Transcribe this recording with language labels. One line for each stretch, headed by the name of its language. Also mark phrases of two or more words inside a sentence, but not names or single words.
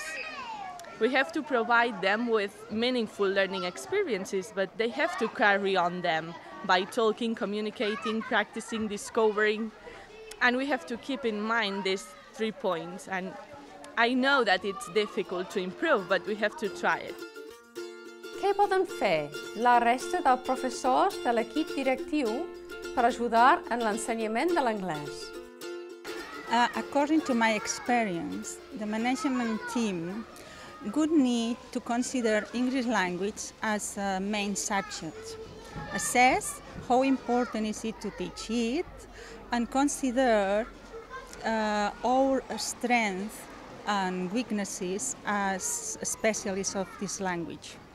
English: We have to provide them with meaningful learning experiences, but they have to carry on them by talking, communicating, practicing, discovering. And we have to keep in mind these 3 points. And I know that it's difficult to improve, but we have to try it.
Catalan: Què poden fer la resta de professors de l'equip directiu per ajudar en l'ensenyament de l'anglès?
English: According to my experience, the management team would need to consider English language as a main subject, assess how important is it to teach it, and consider our strengths and weaknesses as specialists of this language.